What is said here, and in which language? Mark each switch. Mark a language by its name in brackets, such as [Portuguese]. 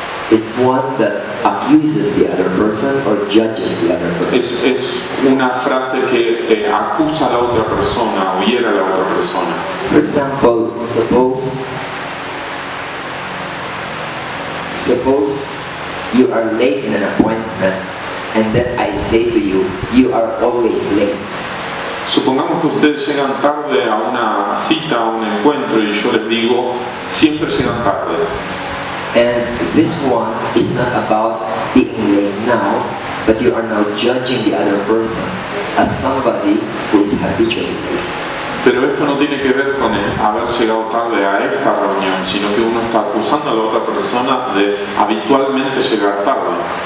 [English] It's one that accuses the other person or judges the other person. [Spanish] Es una frase que acusa a la otra persona o hiere a la otra persona. [English] For example, suppose you are late in an appointment and then I say to you, you are always late. [Spanish] Supongamos que ustedes llegan tarde a una cita, a un encuentro y yo les digo, siempre llegan tarde. [English] And this one is not about being late now, but you are now judging the other person as somebody who is habitually late. [Spanish] Pero esto no tiene que ver con haber llegado tarde a esta reunión, sino que uno está acusando a la otra persona de habitualmente llegar tarde.